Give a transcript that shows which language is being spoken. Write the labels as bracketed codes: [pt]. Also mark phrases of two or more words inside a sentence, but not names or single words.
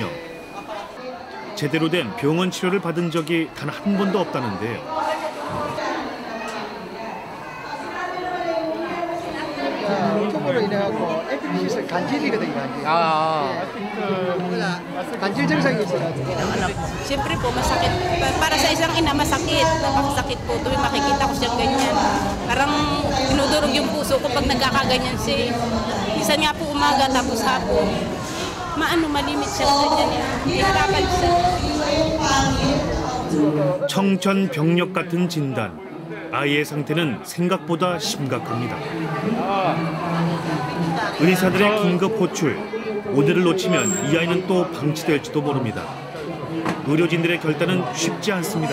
[ko] 제대로 된 병원 치료를 받은 적이 단 한 번도 없다는데요. tum으로 인해갖고 에피디시스 간질이거든요, 간질. 간질 증상이 있어가지고. [tl] Siyempre po, masakit. Para sa isang ina, masakit. Napakasakit po tuwing makikita ko siyang ganyan. Parang dinudurog yung puso ko pag nagkakaganyan siya. Minsan nga po umaga tapos hapon. Malimit siya ganyan. Hihirapan siya. [ko] 청천벽력 같은 진단. 아이의 상태는 생각보다 심각합니다. 의사들의 긴급 호출. 오늘을 놓치면 이 아이는 또 방치될지도 모릅니다. 의료진들의 결단은 쉽지 않습니다.